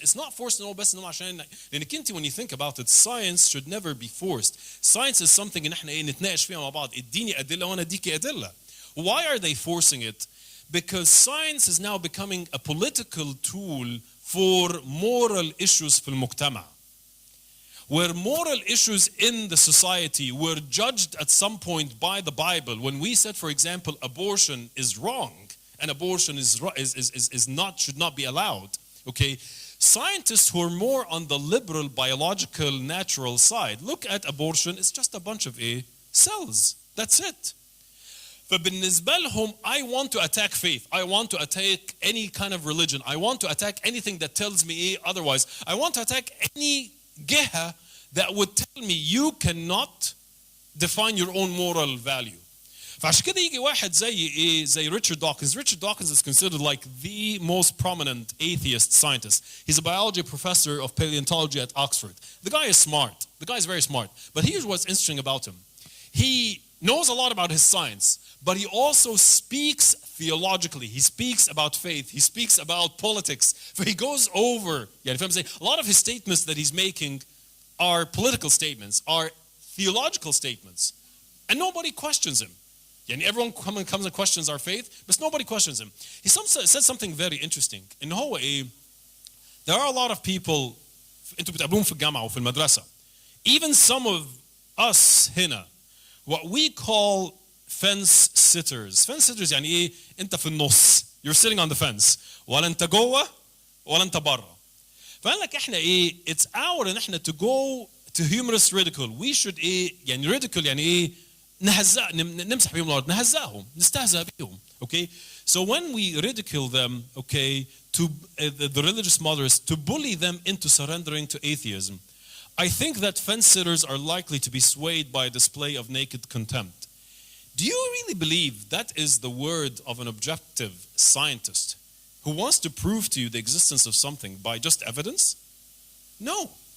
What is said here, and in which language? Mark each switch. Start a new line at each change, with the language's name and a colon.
English: It's not forced
Arabic: بس انه عشان لانك انت
English: when you think about it, science should never be forced. Science is something
Arabic: ان احنا نتناقش فيها مع بعض. اديني ادله وانا اديكي ادله.
English: Why are they forcing it? Because science is now becoming a political tool for moral issues
Arabic: في المجتمع.
English: Where moral issues in the society were judged at some point by the Bible. When we said, for example, abortion is wrong and abortion should not be allowed. Scientists who are more on the liberal, biological, natural side look at abortion, it's just a bunch of cells. That's it.
Arabic: فبالنسبة لهم,
English: I want to attack faith. I want to attack any kind of religion. I want to attack anything that tells me otherwise. I want to attack any جهة that would tell me you cannot define your own moral value.
Arabic: فعشان كده يجي واحد زي Richard Dawkins.
English: Richard Dawkins is considered like the most prominent atheist scientist. He's a biology professor of paleontology at Oxford. The guy is smart. The guy is very smart. But here's what's interesting about him. He knows a lot about his science, but he also speaks theologically. He speaks about faith. He speaks about politics. So he goes over, if I'm saying, a lot of his statements that he's making are political statements, are theological statements. And nobody questions him. Everyone comes and questions our faith, but nobody questions him. He said something very interesting.
Arabic: إن هو
English: there are a lot of people
Arabic: انتوا بتقابلوهم في الجامعة وفي المدرسة.
English: Even some of us هنا, what we call fence sitters.
Arabic: Fence sitters يعني انت في النص.
English: You're sitting on the fence.
Arabic: ولا انت جوه ولا انت برا. فقال لك احنا
English: it's our
Arabic: ان احنا
English: to go to humorous ridicule. We should ridicule
Arabic: يعني نهزأ نمسح بيهم الأرض نهزأهم نستهزأ بيهم.
English: Okay, so when we ridicule them, okay, to the religious moderates, to bully them into surrendering to atheism, I think that fence sitters are likely to be swayed by a display of naked contempt. Do you really believe that is the word of an objective scientist who wants to prove to you the existence of something by just evidence? No.